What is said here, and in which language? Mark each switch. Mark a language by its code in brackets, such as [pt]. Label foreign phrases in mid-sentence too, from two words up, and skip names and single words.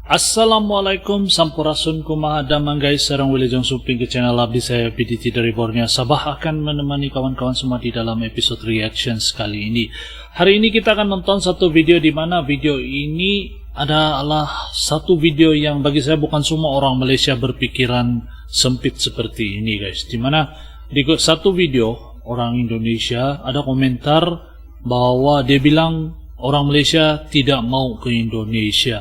[id] Assalamualaikum, [su] sampurasun kumaha damang [id] guys, [su] sarang wilujeng suping [id] ke channel abdi saya PDT dari Borneo Sabah akan menemani kawan-kawan semua di dalam episode reactions kali ini. Hari ini kita akan nonton satu video di mana video ini adalah satu video yang bagi saya bukan semua orang Malaysia berpikiran sempit seperti ini guys. Dimana di satu video orang Indonesia ada komentar bahwa dia bilang orang Malaysia tidak mau ke Indonesia.